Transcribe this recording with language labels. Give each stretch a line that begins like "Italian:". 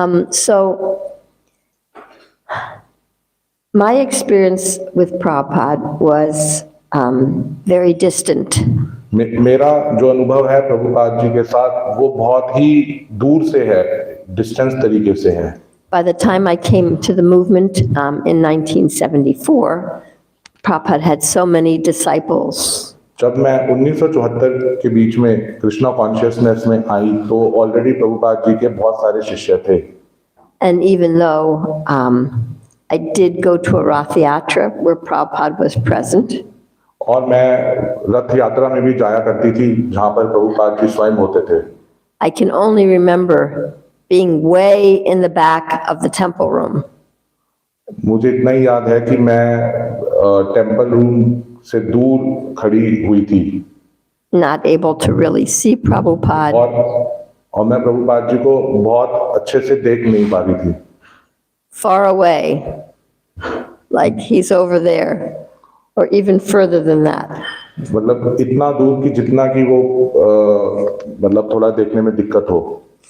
English: So, my experience with Prabhupada was very distant.
Hindi: मेरा जो अनुभव है प्रभुपाद जी के साथ वो बहुत ही दूर से है, डिस्टेंस तरीके से है।
English: By the time I came to the movement in 1974, Prabhupada had so many disciples.
Hindi: जब मैं 1974 के बीच में कृष्णा कॉन्शियसनेस में आई तो ऑलरेडी प्रभुपाद जी के बहुत सारे शिष्य थे।
English: And even though I did go to a Rath Yatra where Prabhupada was present,
Hindi: और मैं रथ यात्रा में भी जाया करती थी जहाँ पर प्रभुपाद जी स्वयं होते थे।
English: I can only remember being way in the back of the temple room.
Hindi: मुझे इतना ही याद है कि मैं टेम्पल रूम से दूर खड़ी हुई थी।
English: Not able to really see Prabhupada.
Hindi: और मैं प्रभुपाद जी को बहुत अच्छे से देख नहीं पा रही थी।
English: Far away, like he's over there, or even further than that.
Hindi: मतलब इतना दूर कि जितना कि वो मतलब थोड़ा देखने में दिक्कत हो।